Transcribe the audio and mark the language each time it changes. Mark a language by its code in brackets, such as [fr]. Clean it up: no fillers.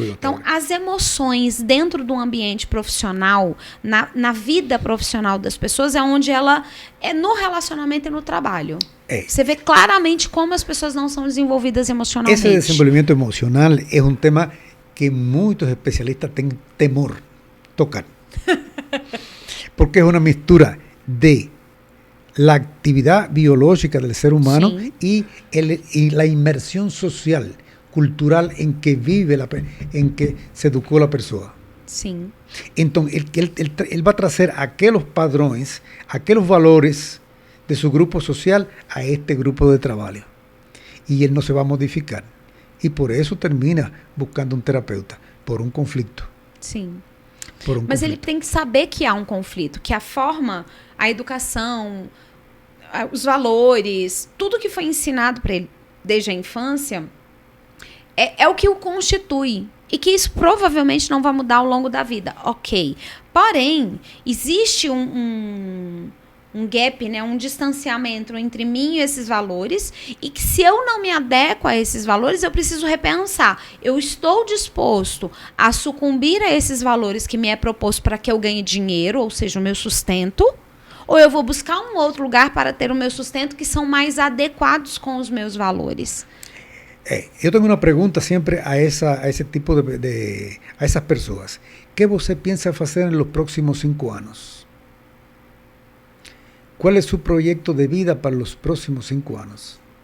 [pt] Então, as emoções dentro do ambiente profissional, na vida profissional das pessoas, é onde ela é no relacionamento e no trabalho. Você vê claramente como as pessoas não são desenvolvidas emocionalmente. Esse desenvolvimento emocional é um tema que muitos especialistas têm temor tocar. [es] Porque es una mistura de la actividad biológica del ser humano y la inmersión social, cultural en que vive, en que se educó la persona. [pt] Sim. [es] Entonces, él va a trazer aquellos padrões, aquellos valores de su grupo social a este grupo de trabajo. Y él no se va a modificar. Y por eso termina buscando un terapeuta, por un conflicto. [pt] Sim. Mas ele tem que saber que há um conflito, que a forma, a educação, os valores, tudo que foi ensinado para ele desde a infância é o que o constitui. E que isso provavelmente não vai mudar ao longo da vida. Ok. Porém, existe um gap, né, um distanciamento entre mim e esses valores, e que se eu não me adequo a esses valores, eu preciso repensar. Eu estou disposto a sucumbir a esses valores que me é proposto para que eu ganhe dinheiro, ou seja, o meu sustento, ou eu vou buscar um outro lugar para ter o meu sustento que são mais adequados com os meus valores? Eu tenho uma pergunta sempre a esse tipo a essas pessoas. O que você pensa fazer nos próximos 5 anos? [es] ¿Cuál es su proyecto de vida para los próximos 5 años?